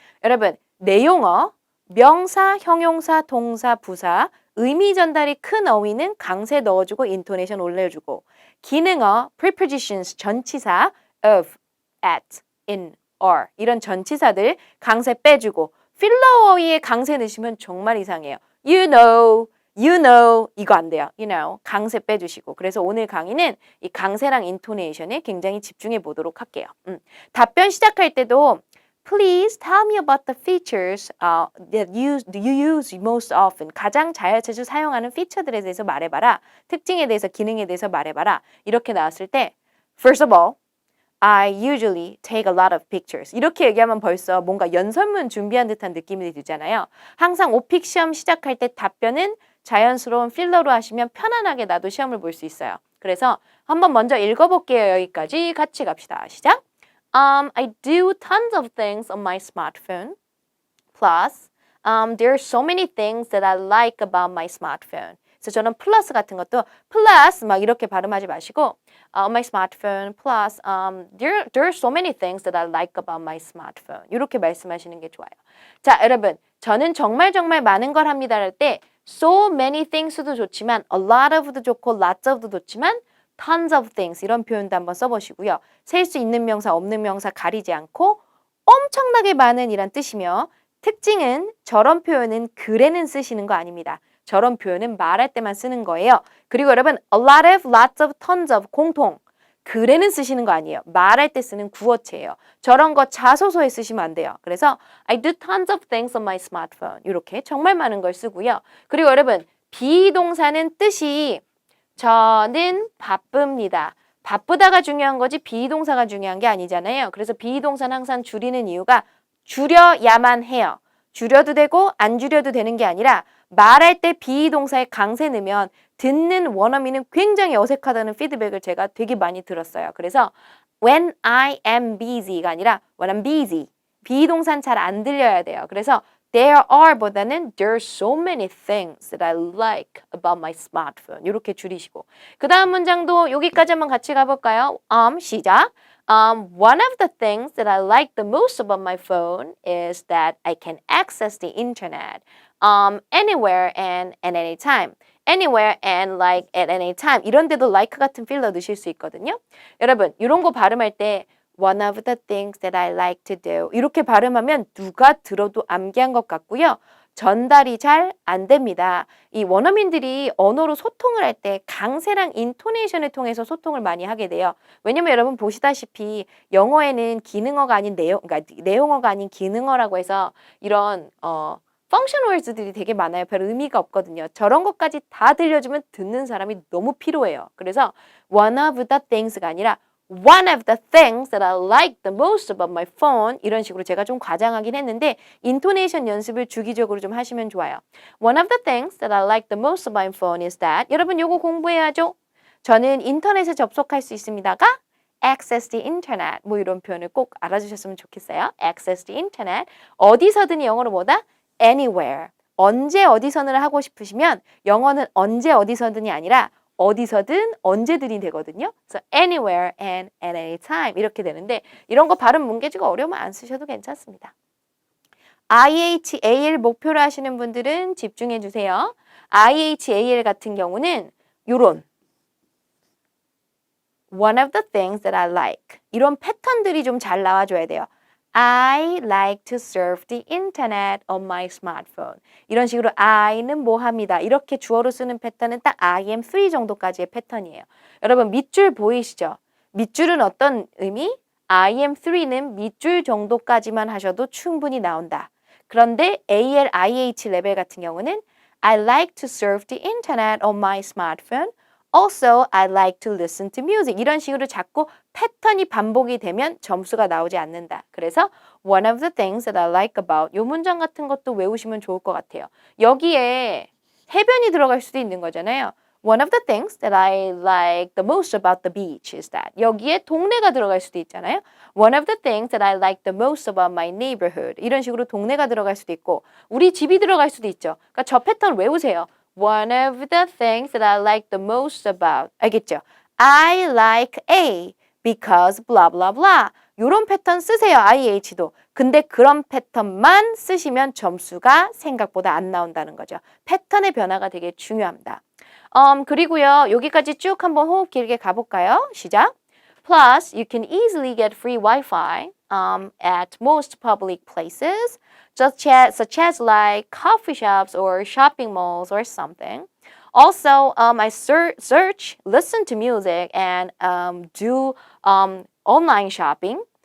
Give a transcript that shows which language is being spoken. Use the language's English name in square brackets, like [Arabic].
[Korean] 여러분 내용어, 명사, 형용사, 동사, 부사, 의미 전달이 큰 어휘는 강세 넣어주고 인토네이션 올려주고 기능어, prepositions, 전치사, of, at, in, or 이런 전치사들 강세 빼주고 필러 어휘에 강세 넣으시면 정말 이상해요. [English] You know [Korean] 이거 안 돼요. You know 강세 빼주시고 그래서 오늘 강의는 이 강세랑 인토네이션에 굉장히 집중해 보도록 할게요. 답변 시작할 때도 [English] Please tell me about the features that you use most often. [Korean] 가장 자주 사용하는 피처들에 대해서 말해봐라. 특징에 대해서, 기능에 대해서 말해봐라. 이렇게 나왔을 때 [English] First of all, I usually take a lot of pictures. [Korean] 이렇게 얘기하면 벌써 뭔가 연설문 준비한 듯한 느낌이 들잖아요. 항상 오픽 시험 시작할 때 답변은 자연스러운 필러로 하시면 편안하게 나도 시험을 볼 수 있어요. 그래서 한번 먼저 읽어볼게요. 여기까지 같이 갑시다. 시작! [English] I do tons of things on my smartphone. Plus, there are so many things that I like about my smartphone. [Korean] 그래서 저는 플러스 같은 것도 [English] plus [Korean] 막 이렇게 발음하지 마시고 [English] on my smartphone plus there are so many things that I like about my smartphone. [Korean] 이렇게 말씀하시는 게 좋아요. 자, 여러분 저는 정말 많은 걸 합니다 할 때 [English] so many things [Korean] 도 좋지만 [English] a lot of [Korean] 도 좋고 [English] lots of [Korean] 도 좋지만 [English] tons of things [Korean] 이런 표현도 한번 써보시고요. 셀 수 있는 명사 없는 명사 가리지 않고 엄청나게 많은 이란 뜻이며 특징은 저런 표현은 글에는 쓰시는 거 아닙니다. 저런 표현은 말할 때만 쓰는 거예요. 그리고 여러분 [English] a lot of, lots of, tons of [Korean] 공통 글에는 쓰시는 거 아니에요. 말할 때 쓰는 구어체예요. 저런 거 자소서에 쓰시면 안 돼요. 그래서 [English] I do tons of things on my smartphone [Korean] 이렇게 정말 많은 걸 쓰고요. 그리고 여러분 비동사는 뜻이 저는 바쁩니다. 바쁘다가 중요한 거지 비동사가 중요한 게 아니잖아요. 그래서 비동사는 항상 줄이는 이유가 줄여야만 해요. 줄여도 되고 안 줄여도 되는 게 아니라 말할 때 비동사에 강세 넣으면 듣는 원어민은 굉장히 어색하다는 피드백을 제가 되게 많이 들었어요. 그래서 [English] when I am busy가 아니라 when I'm busy. [Korean] 비동사는 잘 안 들려야 돼요. 그래서 [English] there are [Korean] 보다는 [English] there are so many things that I like about my smartphone. [Korean] 이렇게 줄이시고 그 다음 문장도 여기까지 한번 같이 가볼까요? 시작! [English] One of the things that I like the most about my phone is that I can access the internet anywhere and at any time. Anywhere and like at any time. [Korean] 이런 데도 like 같은 필러 넣으실 수 있거든요. 여러분 이런 거 발음할 때 [English] One of the things that I like to do [Korean] 이렇게 발음하면 누가 들어도 암기한 것 같고요. 전달이 잘 안 됩니다. 이 원어민들이 언어로 소통을 할 때 강세랑 인토네이션을 통해서 소통을 많이 하게 돼요. 왜냐면 여러분 보시다시피 영어에는 기능어가 아닌 그러니까 내용어가 아닌 기능어라고 해서 이런 펑션 월드들이 되게 많아요. 별 의미가 없거든요. 저런 것까지 다 들려주면 듣는 사람이 너무 피로해요. [English] 그래서 one of the things가 아니라 One of the things that I like the most about my phone [Korean] 이런 식으로 제가 좀 과장하긴 했는데 인토네이션 연습을 주기적으로 좀 하시면 좋아요. [English] One of the things that I like the most about my phone is that [Korean] 여러분 요거 공부해야죠. 저는 인터넷에 접속할 수 있습니다가 [English] access the internet. [Korean] 뭐 이런 표현을 꼭 알아주셨으면 좋겠어요. [English] access the internet. [Korean] 어디서든 영어로 뭐다? [English] anywhere. [Korean] 언제 어디서는 하고 싶으시면 영어는 언제 어디서든이 아니라 어디서든 언제든이 되거든요. 그래서 [English] anywhere and at any time [Korean] 이렇게 되는데 이런 거 발음 문계지가 어려우면 안 쓰셔도 괜찮습니다. IHAL 목표로 하시는 분들은 집중해 주세요. [English] IHAL [Korean] 같은 경우는 요런 [English] One of the things that I like. [Korean] 이런 패턴들이 좀 잘 나와줘야 돼요. [English] I like to surf the internet on my smartphone. [Korean] 이런 식으로 I는 뭐 합니다. 이렇게 주어로 쓰는 패턴은 딱 [English] I am 3 [Korean] 정도까지의 패턴이에요. 여러분 밑줄 보이시죠? 밑줄은 어떤 의미? [English] I am 3 [Korean] 는 밑줄 정도까지만 하셔도 충분히 나온다. 그런데 AL, IH 레벨 같은 경우는 [English] I like to surf the internet on my smartphone. Also, I like to listen to music. [Korean] 이런 식으로 자꾸 패턴이 반복이 되면 점수가 나오지 않는다. 그래서 [English] one of the things that I like about [Korean] 이 문장 같은 것도 외우시면 좋을 것 같아요. 여기에 해변이 들어갈 수도 있는 거잖아요. [English] One of the things that I like the most about the beach is that. [Korean] 여기에 동네가 들어갈 수도 있잖아요. [English] One of the things that I like the most about my neighborhood. [Korean] 이런 식으로 동네가 들어갈 수도 있고 우리 집이 들어갈 수도 있죠. 그러니까 저 패턴 외우세요. [English] One of the things that I like the most about. [Korean] 알겠죠? [English] I like A because blah blah blah. [Korean] 요런 패턴 쓰세요. IH도. 근데 그런 패턴만 쓰시면 점수가 생각보다 안 나온다는 거죠. 패턴의 변화가 되게 중요합니다. 그리고요. 여기까지 쭉 한번 호흡 길게 가볼까요? 시작. [English] Plus, you can easily get free Wi-Fi at most public places, such as like coffee shops or shopping malls or something. Also, I search, listen to music, and do online shopping.